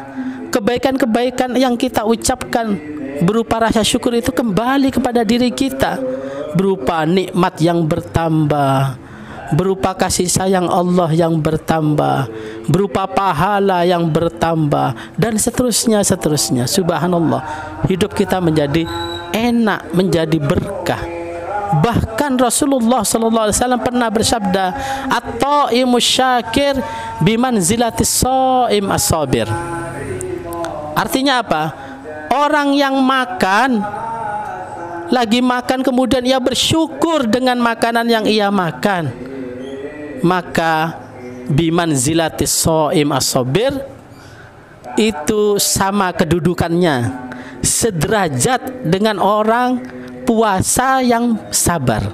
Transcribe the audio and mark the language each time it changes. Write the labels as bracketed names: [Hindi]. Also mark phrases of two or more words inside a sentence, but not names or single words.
[Indonesian] Kebaikan-kebaikan yang kita ucapkan berupa rasa syukur itu kembali kepada diri kita, berupa nikmat yang bertambah, berupa kasih sayang Allah yang bertambah, berupa pahala yang bertambah, dan seterusnya. Subhanallah, hidup kita menjadi enak, menjadi berkah. Bahkan Rasulullah SAW pernah bersabda, [Arabic] "الطاعم الشاكر بمنزلة الصائم الصابر." [Indonesian] Artinya apa? Orang yang makan, lagi makan kemudian ia bersyukur dengan makanan yang ia makan, maka [Arabic] بمنزلة الصائم الصابر, [Indonesian] itu sama kedudukannya, sederajat dengan orang puasa yang sabar.